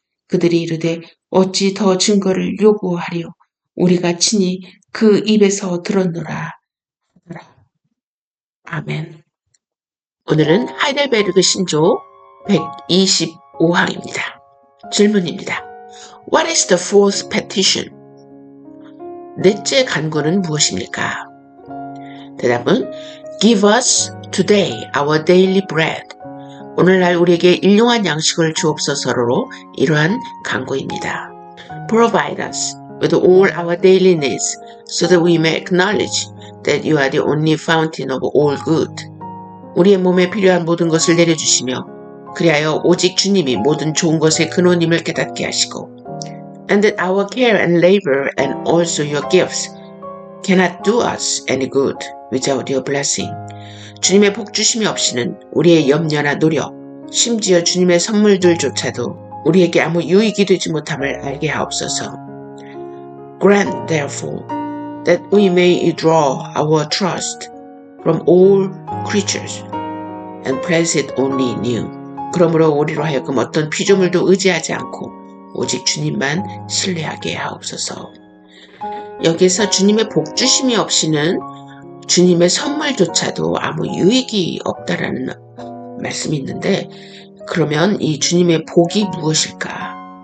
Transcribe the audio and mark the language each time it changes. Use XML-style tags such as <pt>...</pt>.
<ko>그들이 이르되 어찌 더 증거를 요구하리요 우리가 친히 그 입에서 들었노라 하더라. 아멘. 오늘은 하이델베르그 신조 125항입니다. 질문입니다.</ko> <en>What is the fourth petition?</en> <ko>넷째 간구는 무엇입니까? 대답은</ko> <en>Give us today our daily bread.</en> <ko>오늘날 우리에게 일용할 양식을 주옵소서로 이러한 간구입니다.</ko> <en>Provide us with all our daily needs so that we may acknowledge that you are the only fountain of all good.</en> <ko>우리의 몸에 필요한 모든 것을 내려주시며 그리하여 오직 주님이 모든 좋은 것의 근원임을 깨닫게 하시고</ko> <en>and that our care and labor and also your gifts cannot do us any good without your blessing.</en> <ko>주님의 복주심이 없이는 우리의 염려나 노력, 심지어 주님의 선물들조차도 우리에게 아무 유익이 되지 못함을 알게 하옵소서.</ko> <en>Grant therefore that we may draw our trust from all creatures and place it only in you.</en> <ko>그러므로 우리로 하여금 어떤 피조물도 의지하지 않고 오직 주님만 신뢰하게 하옵소서. 여기서 주님의 복주심이 없이는 주님의 선물조차도 아무 유익이 없다라는 말씀이 있는데 그러면 이 주님의 복이 무엇일까?</ko>